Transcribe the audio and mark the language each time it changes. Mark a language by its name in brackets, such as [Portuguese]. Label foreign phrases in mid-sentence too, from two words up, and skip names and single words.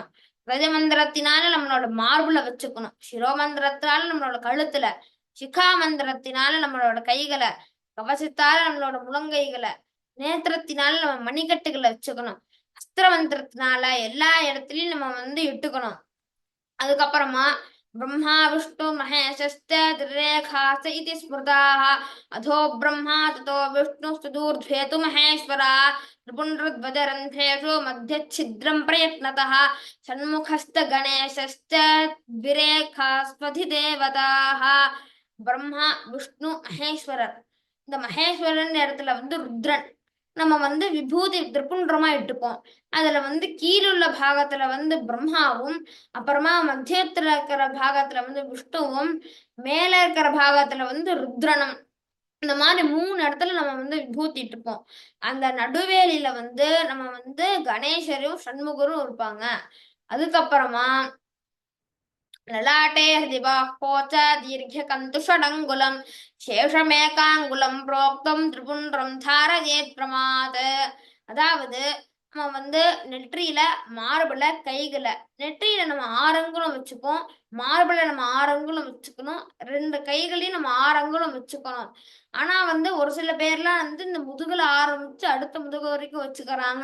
[Tamil] கஜ மந்திரத்தினால நம்மளோட மார்புல வச்சுக்கணும். சிரோமந்திரத்தினால நம்மளோட கழுத்துல, சிகா மந்திரத்தினால நம்மளோட கைகளை, கவசத்தால நம்மளோட முழங்கைகளை, நேத்திரத்தினால நம்ம மணிக்கட்டுகளை வச்சுக்கணும். அஸ்திர மந்திரத்தினால எல்லா இடத்துலயும் நம்ம வந்து இட்டுக்கணும். [Sanskrit] அதுக்கப்புறமா ब्रह्मा विष्णु महेशश्च त्रिरेखास इति स्मृताः अधो ब्रह्मा ततो विष्णुस्तदूर्ध्वे तु महेश्वरा त्रिपुण्ड्रध्वजरन्ध्रेषु मध्यच्छिद्रं प्रयत्नतः षण्मुखश्च गणेशश्च द्विरेखास्वधिदेवताः. [Tamil] பிரம்மா விஷ்ணு மகேஸ்வரர். இந்த மகேஸ்வரன் இடத்துல வந்து ருத்ரன். நம்ம வந்து விபூதி திரிபுண்டமா இட்டுப்போம். அதுல வந்து கீழுள்ள பாகத்துல வந்து பிரம்மாவும் அப்புறமா மத்தியத்துல இருக்கிற பாகத்துல வந்து விஷ்ணுவும் மேல இருக்கிற பாகத்துல வந்து ருத்ரனும் இந்த மாதிரி 3 இடத்துல நம்ம வந்து விபூதி இட்டுப்போம். அந்த நடுவேலியில வந்து நம்ம வந்து கணேசரும் சண்முகரும் இருப்பாங்க. [Sanskrit] அதுக்கப்புறமா ललाटे हृदिबाह्वो च दीर्घकन्तुषडङ्गुलं शेषमेकाङ्गुलं प्रोक्तं त्रिपुण्ड्रं धारयेत् प्रमात्. [Tamil] அதாவது நம்ம வந்து நெற்றியில மார்புல கைகளை நெற்றியில நம்ம 6 அங்குலம் வச்சுப்போம். மார்புல நம்ம 6 அங்குலம் வச்சுக்கணும். 2 கைகளையும் நம்ம 6 அங்குலம் வச்சுக்கணும். ஆனா வந்து ஒரு சில பேர்லாம் வந்து இந்த முதுகுல ஆரம்பிச்சு அடுத்த முதுகு வரைக்கும் வச்சுக்கிறாங்க.